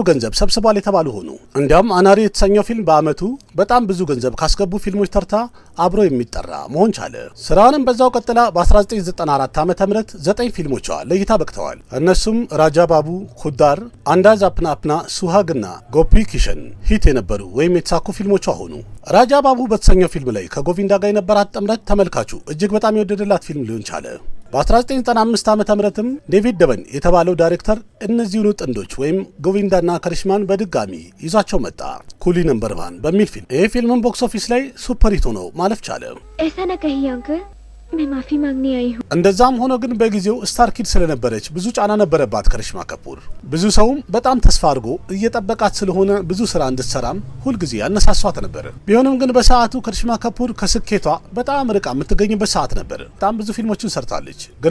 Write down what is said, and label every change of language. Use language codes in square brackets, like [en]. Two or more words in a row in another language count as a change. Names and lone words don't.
[am] ገንዘብ ሰብስቧል የተባሉ ሆኑ። እንዲያውም አናሪ የተሰኘው ፊልም በአመቱ በጣም ብዙ ገንዘብ ካስገቡ ፊልሞች ተርታ አብሮ የሚጠራ መሆን ቻለ። ስራውንም በዛው ቀጥላ በ1994 ዓ.ም 9 ፊልሞቿ ለእይታ በቅተዋል። እነሱም ራጃ ባቡ፣ ኩዳር፣ አንዳዝ አፕናፕና ሱሃግና ጎፒ ኪሽን ሂት የነበሩ ወይም የተሳኩ ፊልሞቿ ሆኑ። ራጃ ባቡ በተሰኘው ፊልም ላይ ከጎቪንዳ ጋር የነበራት ጥምረት ተመልካቹ እጅግ በጣም የወደደላት ፊልም ሊሆን ቻለ። በ1995 ዓ.ም ዴቪድ ደበን የተባለው ዳይሬክተር እነዚህኑ ጥንዶች ወይም ጎቪንዳና ከሪሽማን በድጋሚ ይዟቸው መጣ። ኩሊ ነምበር 1 በሚል ፊልም። ይህ ፊልምም [en] box office [am] ላይ [en] super hit [am] ሆኖ ማለፍ ቻለ። [hi] ऐसा ना कहिए अंकल, मैं माफी मांगने आई हूँ। [am] እንደዛም ሆኖ ግን በጊዜው [en] star kid [am] ስለነበረች ብዙ ጫና ነበረባት ከሪሽማ ከፑር። ብዙ ሰውም በጣም ተስፋ አድርጎ እየጠበቃት ስለሆነ ብዙ ስራ እንድትሰራም ሁልጊዜ ያነሳሷት ነበር። ቢሆንም ግን በሰዓቱ ከሪሽማ ከፑር ከስኬቷ በጣም ርቃ የምትገኝበት ሰዓት ነበር። በጣም ብዙ ፊልሞችን ሰርታለች፣ ግን